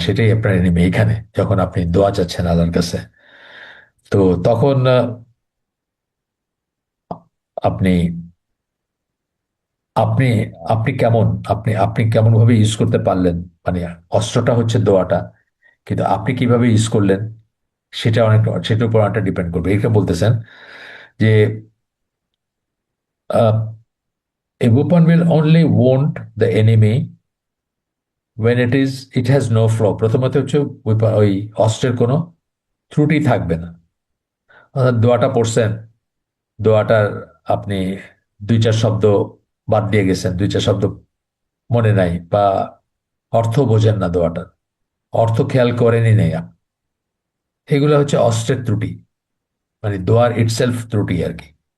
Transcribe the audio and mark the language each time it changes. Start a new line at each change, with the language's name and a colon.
Bangla: সেটাই আপনার এনিমি এখানে, যখন আপনি দোয়া চাচ্ছেন আল্লাহর কাছে। তো তখন আপনি আপনি আপনি কেমন, আপনি কেমন ভাবে ইউজ করতে পারলেন, মানে অস্ত্রটা হচ্ছে দোয়াটা, কিন্তু আপনি কিভাবে ইউজ করলেন সেটা অনেক, সেটার উপর অনেকটা ডিপেন্ড করবে। এটা বলতেছেন যে
English: a weapon will only wound the enemy when it has no flaw।
Bangla: প্রথমত হচ্ছে ওই অস্ত্রের কোনো ত্রুটি থাকবে না। অর্থাৎ দোয়াটা পড়ছেন, দোয়াটার আপনি দুই চার শব্দ বাদ দিয়ে গেছেন, দুই চার শব্দ মনে নাই, বা অর্থ বোঝেন না দোয়াটার, অর্থ খেয়াল করেনই নেই, এগুলো হচ্ছে অস্ত্রের ত্রুটি, মানে দোয়ার ইটসেলফ ত্রুটি আর কি।